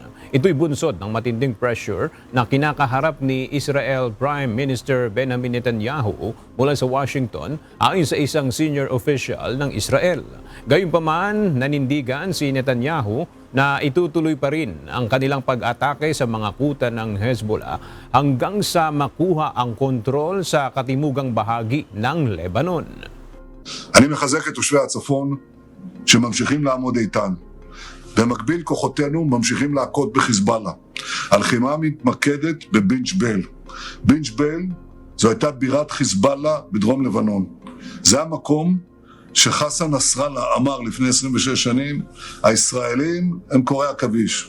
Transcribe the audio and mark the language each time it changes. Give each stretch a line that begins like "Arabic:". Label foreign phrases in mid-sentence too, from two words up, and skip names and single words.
Filipino: Ito'y bunsod ng matinding pressure na kinakaharap ni Israel Prime Minister Benjamin Netanyahu mula sa Washington ayon sa isang
English: senior official
Filipino: ng Israel. Gayunpaman, nanindigan si Netanyahu na itutuloy pa rin ang kanilang pag-atake sa mga kuta ng Hezbollah hanggang sa makuha ang kontrol sa katimugang bahagi ng Lebanon.
Hebrew: אני מחזק את תושבי הצפון שממשיכים לעמוד איתן. במקביל כוחותינו ממשיכים להכות בחיזבאללה. הלחימה מתמקדת בבינג' בל. בינג' בל זו הייתה בירת חיזבאללה בדרום לבנון. זה המקום שחסן נסראללה אמר לפני 26 שנים, הישראלים הם קוראי עכביש.